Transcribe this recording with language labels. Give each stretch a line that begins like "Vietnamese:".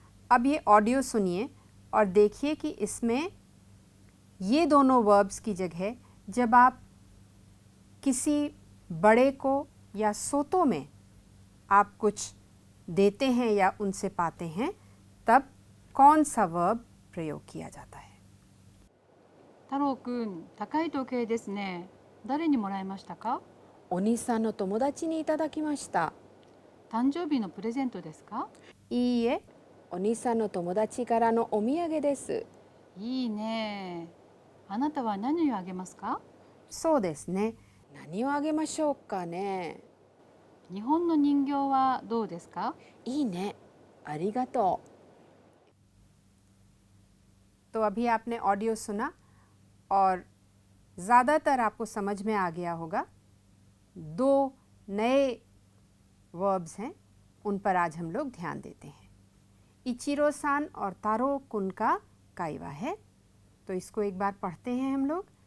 Hindi: अब ये ऑडियो सुनिए और देखिए कि इसमें ये दोनों वर्ब्स की जगह जब आप किसी बड़े को या सोतो में आप कुछ देते हैं या उनसे पाते हैं, तब कौन सा वर्ब प्रयोग किया जाता है।
Japanese: 太郎くん、高い時計ですね。誰にもらいましたか？お兄さんの友達にいただきました。誕生日のプレゼントですか？いいえ、お兄さんの友達からのお土産です。いいね。あなたは何をあげますか？そうですね。何をあげましょうかね。日本の人形はどうですか？いいね。ありがとう。
Hindi: तो अभी आपने ऑडियो सुना और ज़्यादातर आपको समझ में आ गया होगा। दो नए वर्ब्स हैं, उन पर आज हम लोग ध्यान देते हैं। इचिरो सान और तारो कुन का काइवा है, तो इसको एक बार पढ़ते हैं हम लोग।